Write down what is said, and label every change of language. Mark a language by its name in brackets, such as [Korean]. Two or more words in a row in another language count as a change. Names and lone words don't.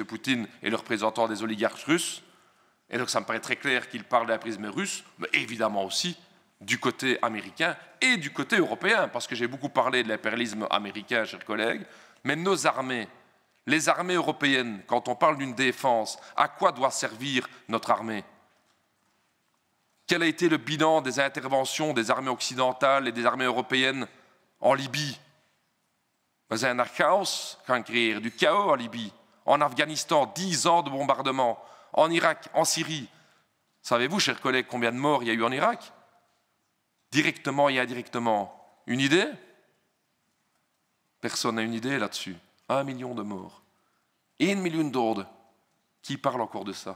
[French] Poutine est le représentant des oligarques russes, et donc ça me paraît très clair qu'il parle de l'impérialisme russe, mais évidemment aussi du côté américain et du côté européen, parce que j'ai beaucoup parlé de l'impérialisme américain, chers collègues, mais nos armées, les armées européennes, quand on parle d'une défense, à quoi doit servir notre armée? Quel a été le bilan des interventions des armées occidentales et des armées européennes en Libye? [Dutch] We zijn naar chaos gaan creëren, [French] du chaos en Libye. En Afghanistan, 10 ans de bombardement. En Irak, en Syrie. Savez-vous, chers collègues, combien de morts il y a eu en Irak? Directement et indirectement. Une idée? Personne n'a une idée là-dessus. 1 million de morts. [Dutch] 1 million doden. [French] Qui parle encore de ça?